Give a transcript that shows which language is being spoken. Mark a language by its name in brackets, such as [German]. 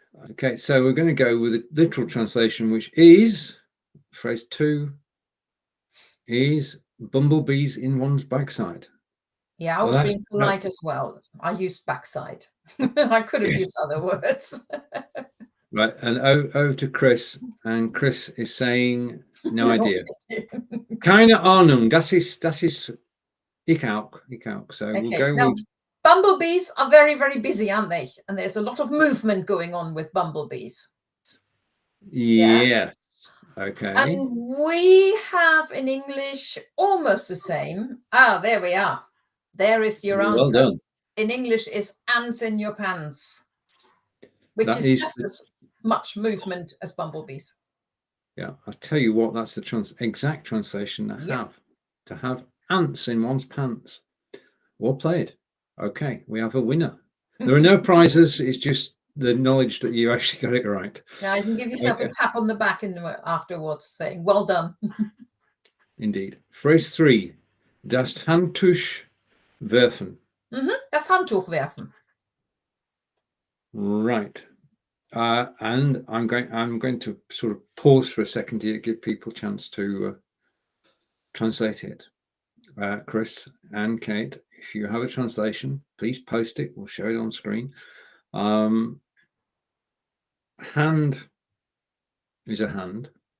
[English] Okay, so we're going to go with a literal translation, which is, phrase 2, is bumblebees in one's backside. Yeah, I was being polite as well. I used backside. I could have used other words. Right, and over to Chris, and Chris is saying, no idea. [German] Keine Ahnung, das ist ich auch. [English] So okay. we'll go now, with... Bumblebees are very, very busy, aren't they? And there's a lot of movement going on with bumblebees. Yes. Okay. And we have in English almost the same. There we are. There is your answer. Well done. In English is ants in your pants, which is just as much movement as bumblebees. Yeah, I'll tell you what, that's the exact translation to have ants in one's pants. Well played. Okay, we have a winner. There are no prizes, it's just the knowledge that you actually got it right. Now you can give yourself a tap on the back afterwards saying, well done. Indeed. Phrase 3, [German] das Handtuch werfen. Das Handtuch werfen. [English] Right. And I'm going to sort of pause for a second to give people a chance to translate it. Chris and Kate, if you have a translation, please post it. We'll show it on screen. Hand is a hand.